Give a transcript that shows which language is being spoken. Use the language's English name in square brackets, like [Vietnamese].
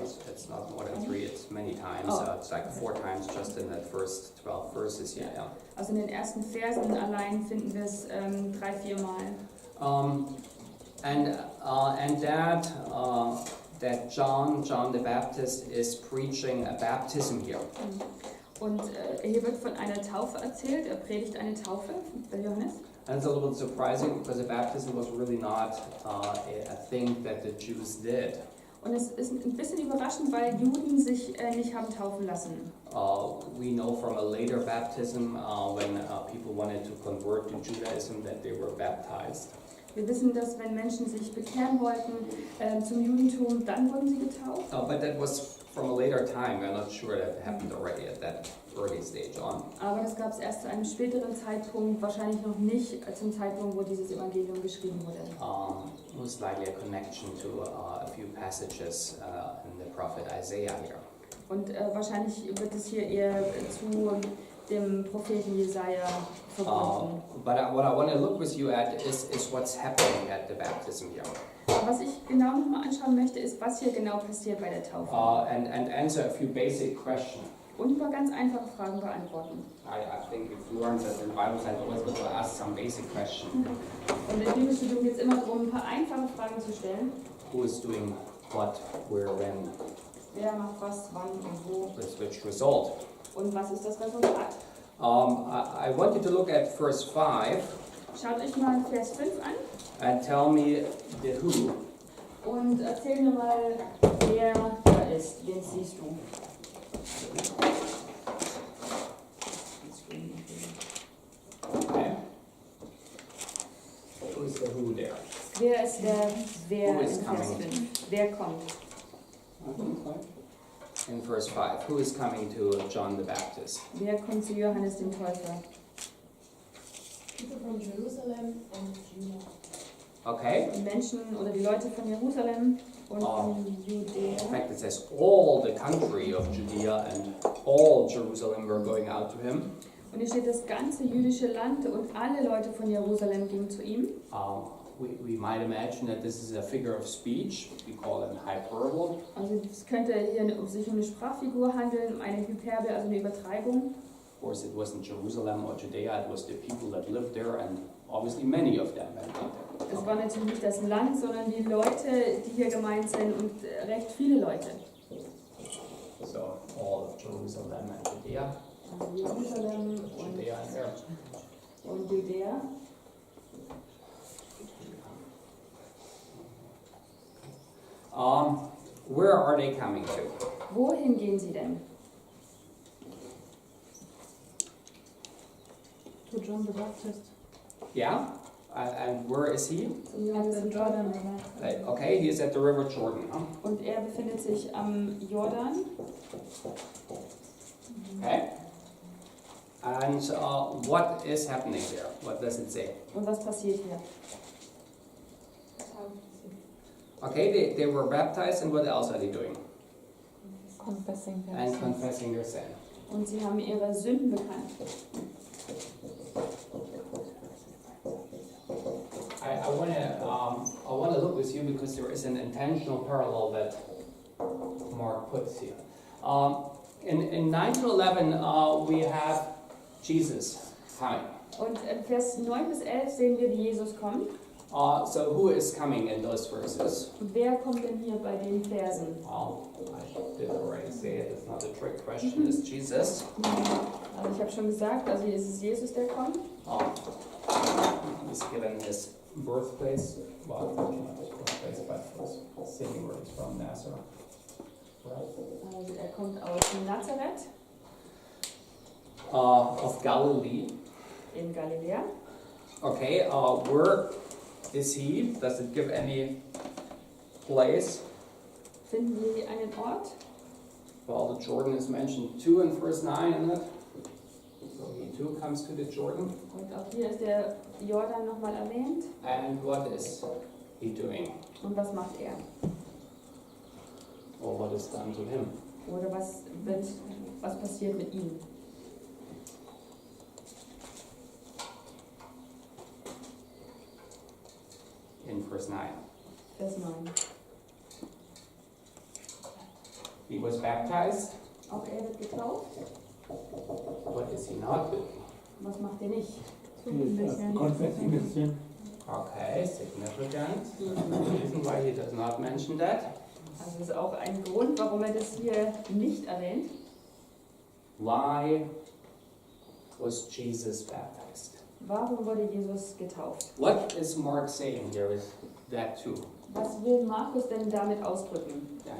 [English] It's not more than 3, it's many times. It's like 4 times just in that first 12 verses here. Yeah. [German] Also in den ersten Versen allein finden wir es 3-4 Mal. [English] And that John the Baptist is preaching a baptism here. [German] Und hier wird von einer Taufe erzählt. Er predigt eine Taufe, der Johannes. [English] And it's a little bit surprising because the baptism was really not a thing that the Jews did. [German] Und es ist ein bisschen überraschend, weil Juden sich nicht haben taufen lassen. [English] We know from a later baptism when people wanted to convert to Judaism that they were baptized. [German] Wir wissen, dass wenn Menschen sich bekehren wollten zum Judentum, dann wurden sie getauft. [English] But that was from a later time. We're not sure that happened already at that early stage on. [German] Aber das gab es erst zu einem späteren Zeitpunkt, wahrscheinlich noch nicht zum Zeitpunkt, wo dieses Evangelium geschrieben wurde. [English] Most likely a connection to a few passages in the prophet Isaiah here. [German] Und wahrscheinlich wird es hier eher zu dem Propheten Jesaja verbunden. [English] But what I want to look with you at is what's happening at the baptism here. [German] Was ich genau nochmal anschauen möchte, ist, was hier genau passiert bei der Taufe. [English] And answer a few basic questions. [German] Und ein paar ganz einfache Fragen beantworten. [English] I think you've learned that in Bible study always good to ask some basic questions. [German] Und im Bibelstudium geht es immer darum, ein paar einfache Fragen zu stellen. [English] Who is doing what, where, when, [German] Wer macht was, wann und wo? [English] with which result? [German] Und was ist das Resultat? [English] I want you to look at verse 5 [German] Schaut euch mal Vers 5 an [English] and tell me the who. [German] und erzähl mir mal, wer da ist. Wen siehst du? [English] Okay. Who is the who there? [German] Wer ist der Wer [English] Who in is [German] Vers [English] coming? [German] 5? Wer kommt? [English] In verse 5, who is coming to John the Baptist? [German] Wer kommt zu Johannes dem Täufer? [English] People from Jerusalem and Judah. Okay. [German] Die Menschen oder die Leute von Jerusalem und von [English] In [German] Judäa. [English] fact, it says all the country of Judea and all Jerusalem were going out to him. [German] Und hier steht, das ganze jüdische Land und alle Leute von Jerusalem gingen zu ihm. [English] We might imagine that this is a figure of speech. We call it hyperbole. [German] Also es könnte hier sich um eine Sprachfigur handeln, um eine Hyperbel, also eine Übertreibung. [English] Of course, it wasn't Jerusalem or Judea, it was the people that lived there, and obviously many of them had been there. [German] Es war natürlich nicht das Land, sondern die Leute, die hier gemeint sind und recht viele Leute. [English] So, all of Jerusalem and Judea, [German] Also Jerusalem [English] Judea and there. [German] und Judäa. [English] Where are they coming to? [German] Wohin gehen sie denn? [English] To John the Baptist. Yeah? And where is he? [German] Zum Johannes dem Jordan. [English] Okay, he is at the River Jordan. Huh? [German] Und er befindet sich am Jordan. [English] Okay. And what is happening there? What does it say? [German] Und was passiert hier? [English] Okay, they were baptized, and what else are they doing? Confessing their And sins. confessing their sin. [German] Und sie haben ihre Sünden bekannt. [English] I want to look with you because there is an intentional parallel that Mark puts here. In 9 to 11, we have Jesus coming. [German] Und in Vers 9 bis 11 sehen wir, wie Jesus kommt. [English] So who is coming in those verses? [German] Wer kommt denn hier bei den Versen? [English] Well, I did already say it. It's not a trick question. It's Jesus. [German] Also ich habe schon gesagt, also es ist Jesus, der kommt. [English] He's given his birthplace. Well, not his birthplace, but his city where he's from, Nazareth. Right. [German] Also er kommt aus Nazareth [English] Of Galilee. [German] in Galiläa. [English] Okay, where is he? Does it give any place? [German] Finden wir einen Ort? [English] Well, the Jordan is mentioned 2 in verse 9, isn't it? So he too comes to the Jordan. [German] Und auch hier ist der Jordan nochmal erwähnt. [English] And what is he doing? [German] Und was macht er? [English] Or what is done to him? [German] Oder was passiert mit ihm? [English] In verse 9. [German] Vers 9. [English] He was baptized. [German] Auch er wird getauft. [English] What is he not doing? [German] Was macht er nicht? [English] Confessing his sin. Okay, significant. The reason why he does not mention that. [German] Also das ist auch ein Grund, warum er das hier nicht erwähnt. [English] Why was Jesus baptized? [German] Warum wurde Jesus getauft? [English] What is Mark saying here with that too? [German] Was will Markus denn damit ausdrücken?